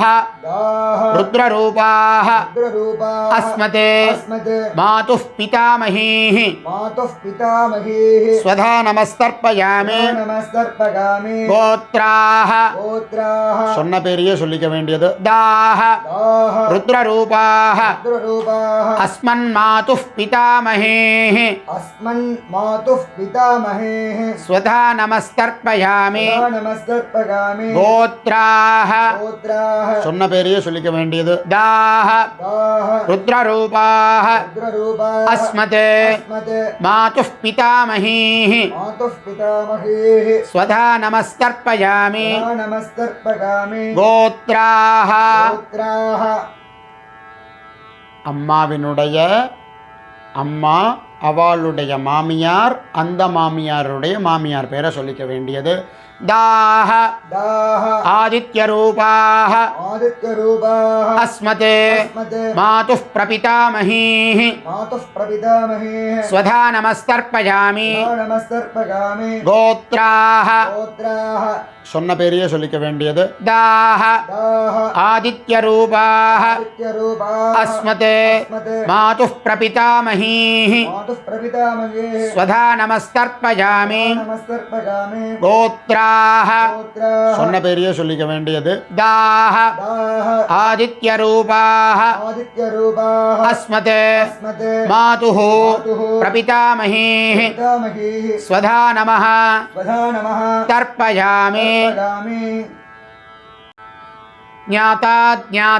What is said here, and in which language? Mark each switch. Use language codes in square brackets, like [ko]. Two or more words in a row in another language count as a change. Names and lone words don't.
[sa] दाह रुद्ररूपाः रुद्ररूपाः अस्मत् अस्मत् मातुः पितामहीः मातुः पितामहीः स्वधा नमस्तर्पयामि नमस्तर्पयामि गोत्राः गोत्राः [ta] சொன்ன பேரையே சொல்லிக்க வேண்டியது दाह [sa] दाह रुद्ररूपाः रुद्ररूपाः अस्मन् मातुः पितामहेः अस्मन् मातुः पितामहेः स्वधा नमस्तर्पयामि नमस्तर्पयामि गोत्राः गोत्राः [ta] சொன்ன பேரையே சொல்லிக்க வேண்டியது दाह [sa] दाह रुद्ररूपाः रुद्ररूपाः अस्मत् अस्मत् मातुः पितामहीः मातुः पितामहेः स्वधा नमस्तर्पयामि नमस्तर्पयामि गोत्राः गोत्राः [ta] அம்மாவினுடைய அம்மா அவளுடைய மாமியார் அந்த மாமியாருடைய மாமியார் பேரை சொல்லிக்க வேண்டியது दाह [sa] दाह आदित्यरूपाः आदित्यरूपाः अस्मत् अस्मत् मातुः प्रपितामहीः मातुः प्रपितामहेः स्वधा नमस्तर्पयामि नमस्तर्पयामि गोत्राः गोत्राः [ta] சொன்ன பேரையே சொல்லிக்க வேண்டியது दाह [sa] दाह आदित्यरूपाः आदित्यरूपाः अस्मत् अस्मत् मातुः प्रपितामहीः मातुः प्रपितामहेः स्वधा नमस्तर्पयामि नमस्तर्पयामि गोत्राः गोत्राः [ta] சொன்ன பேரையே சொல்லிக்க வேண்டியது दाह [sa] दाह आदित्यरूपाः आदित्यरूपाः अस्मत् अस्मत् मातुः मातुः प्रपितामहीः पितामहेः स्वधा नमः स्वधा नमः तर्पयामि तर्पयामि ज्ञाता ज्ञात